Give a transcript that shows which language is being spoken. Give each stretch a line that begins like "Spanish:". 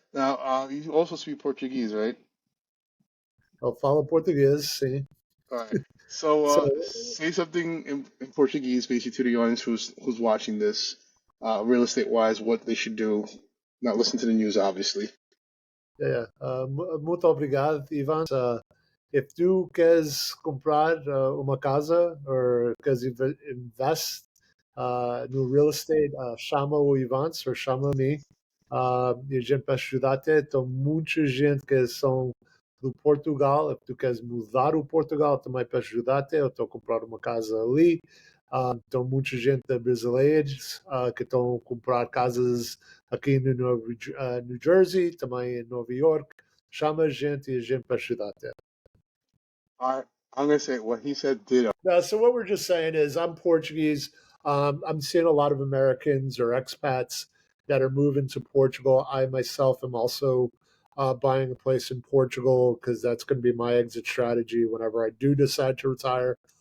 English: Now, you also speak Portuguese, right?
Portuguese: Eu falo português, sim.
English: All right. So, So, say something in Portuguese, basically, to the audience who's watching this, real estate wise, what they should do. Not listen to the news, obviously.
Portuguese: yeah, muito obrigado, Evantz.
English: If
Portuguese: tu queres comprar uma casa ou queres invest no real estate, chama o Evantz ou chama-me. E a gente vai ajudar-te. Tem muita gente que são do Portugal. Se tu queres mudar o Portugal, também para ajudar-te. Eu estou a comprar uma casa ali. Tem muita gente brasileira que estão a comprar casas aqui no New Jersey, também em Nova York. Chama a gente e a gente vai ajudar-te.
English: All right. I'm gonna say what he said. Ditto. No, so what we're just saying is I'm Portuguese. I'm seeing a lot of Americans or expats that are moving to Portugal. I myself am also buying a place in Portugal because that's going to be my exit strategy whenever I do decide to retire.